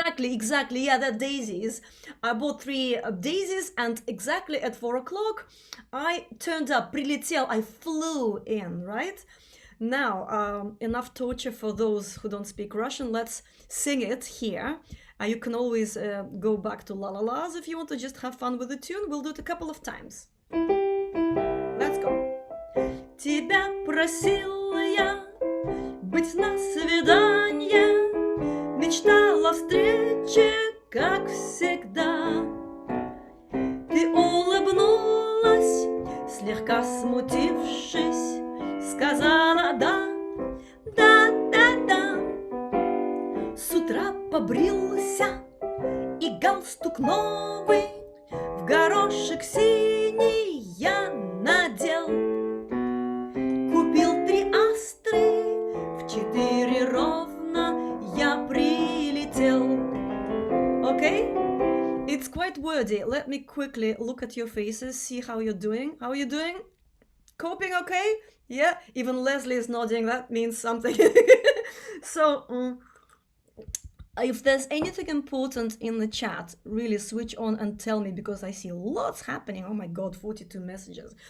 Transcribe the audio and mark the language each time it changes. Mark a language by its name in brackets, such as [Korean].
[English] Exactly, yeah, they're daisies. I bought 3 daisies, and exactly at 4 o'clock, I turned up, [Russian] прилетел, [English] I flew in, right? Now, enough torture for those who don't speak Russian, let's sing it here. You can always go back to la la la's if you want to just have fun with the tune. We'll do it a couple of times. Let's go. [Russian] Тебя просил я быть на свидание, мечтала о встрече, как всегда. Ты улыбнулась, слегка смутившись, сказала да, да, да, да. С утра побрился и галстук новый в горошек синий я надел. Купил 3 астры в 4 ровно я прилетел. [English] Okay? It's quite wordy. Let me quickly look at your faces, see how you're doing. How are you doing? Coping okay? Yeah? Even Leslie is nodding. That means something. So, if there's anything important in the chat, really switch on and tell me, because I see lots happening. Oh my God, 42 messages.